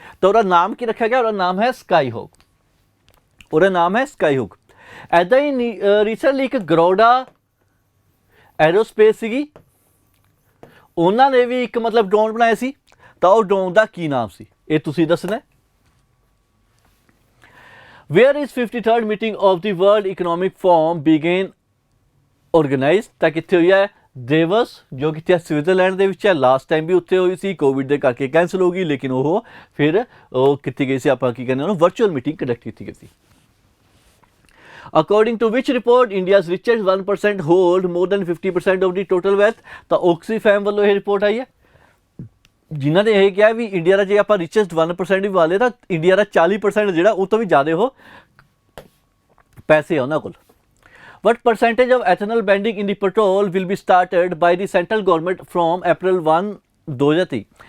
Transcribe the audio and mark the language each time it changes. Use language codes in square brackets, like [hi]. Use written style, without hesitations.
[pa] ਤਾਂ ਉਹਦਾ ਨਾਮ ਕੀ ਰੱਖਿਆ ਗਿਆ? ਉਹਦਾ ਨਾਮ ਹੈ ਸਕਾਈਹੌਕ, ਉਹਦਾ ਨਾਮ ਹੈ ਸਕਾਈਹੌਕ। ਇੱਦਾਂ ਹੀ ਰੀਸੈਂਟਲੀ ਇੱਕ ਗਰੋਡਾ ਐਰੋਸਪੇਸ ਸੀਗੀ, ਉਹਨਾਂ ਨੇ ਵੀ ਇੱਕ ਮਤਲਬ ਡਰੋਨ ਬਣਾਇਆ ਸੀ। ਤਾਂ ਉਹ ਡਰੋਨ ਦਾ ਕੀ ਨਾਮ ਸੀ ਇਹ ਤੁਸੀਂ ਦੱਸਣਾ। [en] Where is 53rd meeting of the World Economic Forum began organized? [pa] ਤਾਂ ਕਿੱਥੇ ਹੋਈ ਹੈ? ਦੇਵਸ, ਜੋ ਕਿੱਥੇ ਸਵਿਟਜ਼ਰਲੈਂਡ ਦੇ ਵਿੱਚ ਹੈ। ਲਾਸਟ ਟਾਈਮ ਵੀ ਉੱਥੇ ਹੋਈ ਸੀ, ਕੋਵਿਡ ਦੇ ਕਰਕੇ ਕੈਂਸਲ ਹੋ ਗਈ, ਲੇਕਿਨ ਉਹ ਫਿਰ ਉਹ ਕੀਤੀ ਗਈ ਸੀ, ਆਪਾਂ ਕੀ ਕਹਿੰਦੇ ਉਹਨੂੰ ਵਰਚੁਅਲ ਮੀਟਿੰਗ ਕੰਡਕਟ ਕੀਤੀ ਗਈ ਸੀ। [en] According to which report India's richest 1% hold more than 50% of the total wealth? [pa] ਤਾਂ Oxfam ਵੱਲੋਂ ਇਹ ਰਿਪੋਰਟ ਆਈ ਹੈ, ਜਿਨ੍ਹਾਂ ਨੇ ਇਹ ਕਿਹਾ ਵੀ ਇੰਡੀਆ ਦਾ ਜੇ ਆਪਾਂ ਰਿਚੈਸਟ 1% ਵੀ ਵਾਲੇ ਤਾਂ ਇੰਡੀਆ ਦਾ 40% ਜਿਹੜਾ ਉਹ ਤੋਂ ਵੀ ਜ਼ਿਆਦਾ ਉਹ ਪੈਸੇ ਆ ਉਹਨਾਂ ਕੋਲ। [en] What percentage of ethanol blending in the petrol will be started by the central government from April 1, 2023?